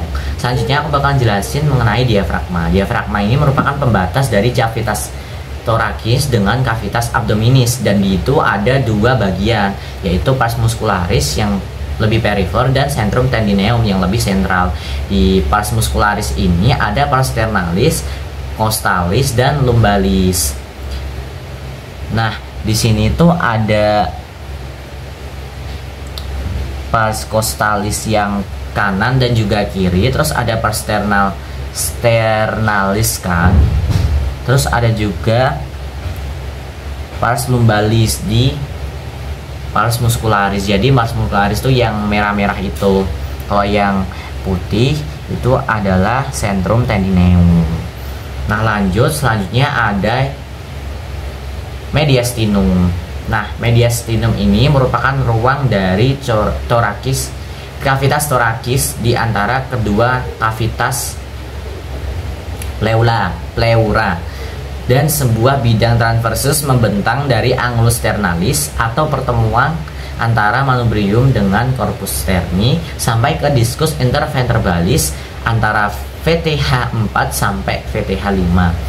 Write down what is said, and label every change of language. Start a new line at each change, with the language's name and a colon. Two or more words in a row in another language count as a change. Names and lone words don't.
Indonesian: Selanjutnya aku bakalan jelasin mengenai diafragma. Diafragma ini merupakan pembatas dari
Latin: cavitas thoracis
Indonesian: dengan
Latin: cavitas abdominis,
Indonesian: dan di itu ada dua bagian, yaitu
Latin: pars muscularis
Indonesian: yang lebih perifer dan
Latin: centrum tendineum
Indonesian: yang lebih sentral. Di
Latin: pars muscularis
Indonesian: ini ada
Latin: pars sternalis, costalis,
Indonesian: dan lumbalis. Nah, di sini tuh ada
Latin: pars costalis
Indonesian: yang kanan dan juga kiri, terus ada
Latin: pars sternalis
Indonesian: kan, terus ada juga
Latin: pars lumbalis
Indonesian: di
Latin: pars muscularis.
Indonesian: Jadi
Latin: pars muscularis
Indonesian: itu yang merah-merah itu, kalau yang putih itu adalah
Latin: centrum tendineum.
Indonesian: Nah, lanjut, selanjutnya ada mediastinum. Nah, mediastinum ini merupakan ruang dari
Latin: cavitas thoracis
Indonesian: di antara kedua
Latin: cavitas pleura,
Indonesian: dan sebuah bidang transversus membentang dari
Latin: angulus sternalis
Indonesian: atau pertemuan antara manubrium dengan
Latin: corpus sterni
Indonesian: sampai ke
Latin: discus interventralis
Indonesian: antara VTH 4 sampai VTH 5.